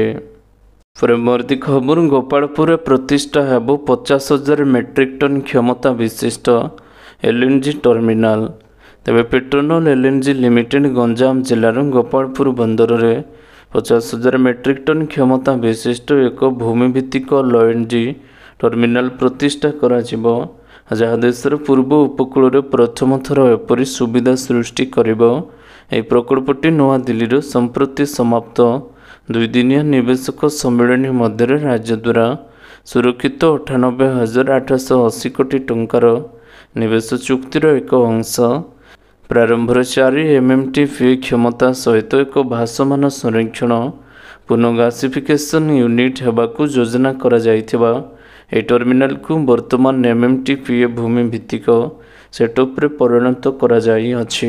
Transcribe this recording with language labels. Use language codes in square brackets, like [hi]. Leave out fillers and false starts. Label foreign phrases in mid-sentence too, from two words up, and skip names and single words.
[or] ପରବର୍ତ୍ତୀ ଖବର ଗୋପାଳପୁରରେ ପ୍ରତିଷ୍ଠା ହେବ 50,000 [en] metric ton [or] କ୍ଷମତା ବିଶିଷ୍ଟ [en] LNG terminal. [or] ତେବେ ପେଟ୍ରୋନଲ୍ LNG ଲିମିଟେଡ୍ ଗଞ୍ଜାମ ଜିଲ୍ଲାର ଗୋପାଳପୁର ବନ୍ଦରରେ 50,000 [en] metric ton [or] କ୍ଷମତା ବିଶିଷ୍ଟ ଏକ ଭୂମିଭିତ୍ତିକ [en] LNG terminal [or] ପ୍ରତିଷ୍ଠା କରାଯିବ। ଯାହା ଦେଶର ପୂର୍ବ ଉପକୂଳ ପ୍ରଥମ ଥର ଏପରି ସୁବିଧା ସୃଷ୍ଟି କରିବ। ଏହି ପ୍ରକଳ୍ପଟି ନୂଆଦିଲ୍ଲୀର ସମ୍ପ୍ରତି ସମାପ୍ତ ଦୁଇଦିନିଆ ନିବେଶକ ସମ୍ମିଳନୀ ମଧ୍ୟରେ ରାଜ୍ୟ ଦ୍ୱାରା ସୁରକ୍ଷିତ 98,880 କୋଟି ଟଙ୍କାର ନିବେଶ ଚୁକ୍ତିର ଏକ ଅଂଶ। ପ୍ରାରମ୍ଭରେ 4 MMTPA କ୍ଷମତା ସହିତ ଏକ ଭାସମାନ ସଂରକ୍ଷଣ ପୁନଃଗାସିଫିକେସନ୍ ୟୁନିଟ୍ ହେବାକୁ ଯୋଜନା କରାଯାଇଥିବା ଏହି ଟର୍ମିନାଲକୁ ବର୍ତ୍ତମାନ MMTPA ଭୂମି ଭିତ୍ତିକ ସେଟଅପ୍ରେ ପରିଣତ କରାଯାଇଅଛି।